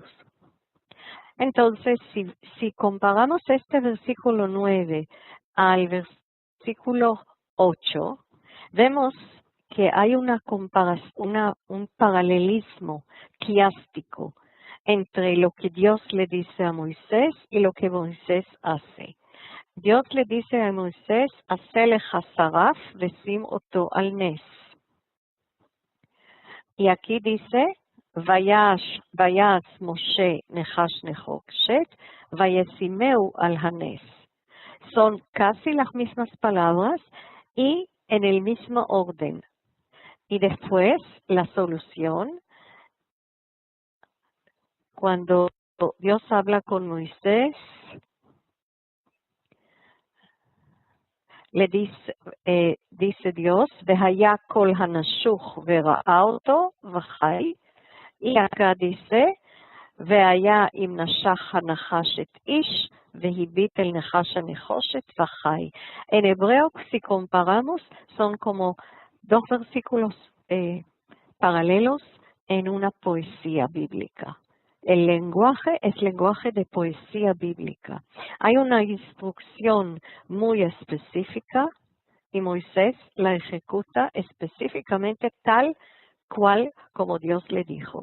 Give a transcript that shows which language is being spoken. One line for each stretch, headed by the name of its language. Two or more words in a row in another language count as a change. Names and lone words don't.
Spanish: Entonces, si comparamos este versículo 9 al versículo 8, vemos que hay un paralelismo quiástico entre lo que Dios le dice a Moisés y lo que Moisés hace. Dios le dice a Moisés,
Hebrew: "עשה לך שרף ושים אתו על נס".
Spanish: Y aquí dice,
Hebrew: "ויעש משה נחש נחשת וישמהו על הנס".
Spanish: Son casi las mismas palabras y en el mismo orden. Y después la solución, cuando Dios habla con Moisés, le dice Dios,
Hebrew: "והיה כל הנשוך וראה אתו וחי",
Spanish: y acá dice,
Hebrew: "והיה אם נשך הנחש את איש והביט אל נחש הנחשת וחי".
Spanish: En hebreo, si comparamos, son como dos versículos paralelos en una poesía bíblica. El lenguaje es lenguaje de poesía bíblica. Hay una instrucción muy específica y Moisés la ejecuta específicamente tal cual como Dios le dijo.